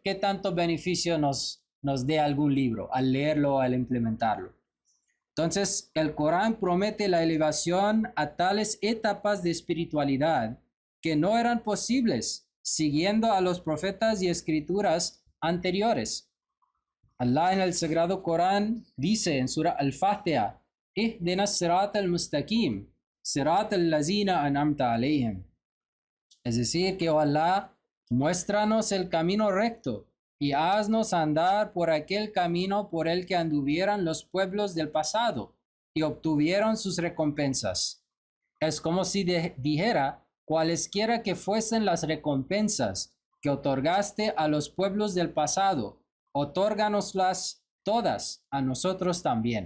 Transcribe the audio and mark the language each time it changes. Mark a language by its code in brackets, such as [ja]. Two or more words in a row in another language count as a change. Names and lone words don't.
[es] ¿Qué tanto beneficio nos dé algún libro al leerlo o al implementarlo? Entonces, el Corán promete la elevación a tales etapas de espiritualidad que no eran posibles siguiendo a los profetas y escrituras anteriores. Allah en el Sagrado Corán dice en Surah Al-Fatiha, [ar] اهدنا الصراط المستقيم صراط الذين أنعمت عليهم. [es] Es decir, que oh Allah, muéstranos el camino recto y haznos andar por aquel camino por el que anduvieran los pueblos del pasado y obtuvieron sus recompensas. Es como si dijera, cualesquiera que fuesen las recompensas que otorgaste a los pueblos del pasado, otórganoslas todas a nosotros también.